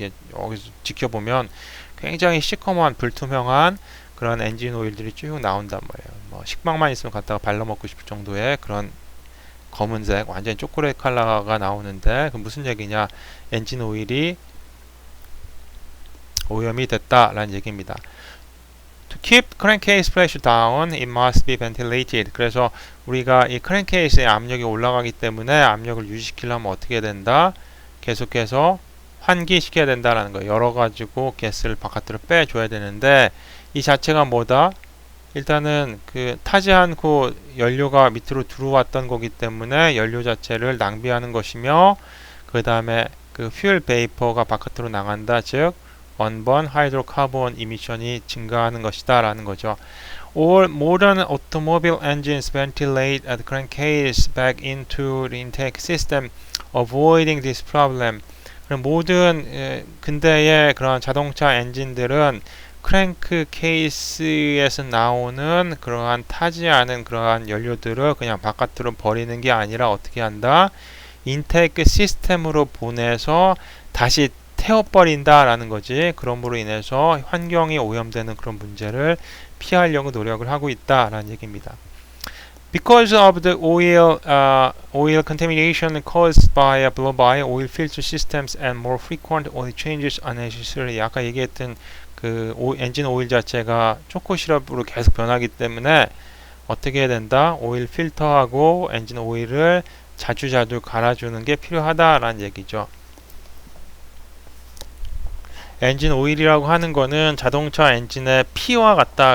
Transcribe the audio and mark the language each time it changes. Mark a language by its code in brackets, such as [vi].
[ko] 이렇게 여기서 지켜보면 굉장히 시커먼 불투명한 그런 엔진 오일들이 쭉 나온단 말이에요. 뭐 식빵만 있으면 갖다가 발라먹고 싶을 정도의 그런 검은색 완전히 초콜릿 컬러가 나오는데 그 무슨 얘기냐? 엔진 오일이 오염이 됐다라는 얘기입니다. [en] To keep crankcase pressure down, it must be ventilated. [ko] 그래서 우리가 이 crankcase의 압력이 올라가기 때문에 압력을 유지시키려면 어떻게 된다? 계속해서 환기시켜야 된다라는 거예요. 열어가지고 가스를 바깥으로 빼줘야 되는데 이 자체가 뭐다? 일단은 그 타지 않고 연료가 밑으로 들어왔던 거기 때문에 연료 자체를 낭비하는 것이며 그 다음에 그 퓨얼 베이퍼가 바깥으로 나간다. 즉 원번 하이드로카본 이미션이 증가하는 것이다 라는 거죠. [en] All modern automobile engines ventilate the crankcase back into the intake system, avoiding this problem. [ko] 모든 근대의 그런 자동차 엔진들은 크랭크 케이스에서 나오는 그러한 타지 않은 그러한 연료들을 그냥 바깥으로 버리는 게 아니라 어떻게 한다? 인테이크 시스템으로 보내서 다시 태워버린다라는 거지. 그럼으로 인해서 환경이 오염되는 그런 문제를 피하려고 노력을 하고 있다라는 얘기입니다. [en] Because of the oil contamination caused by a blow-by, oil filter systems and more frequent oil changes are necessary. [ko] 아까 얘기했던 그 엔진 오일 자체가 초코 시럽으로 계속 변하기 때문에 어떻게 해야 된다? 오일 필터하고 엔진 오일을 자주 갈아주는 게 필요하다라는 얘기죠. 엔진 오일이라고 하는 거는 자동차 엔진의 피와 같다.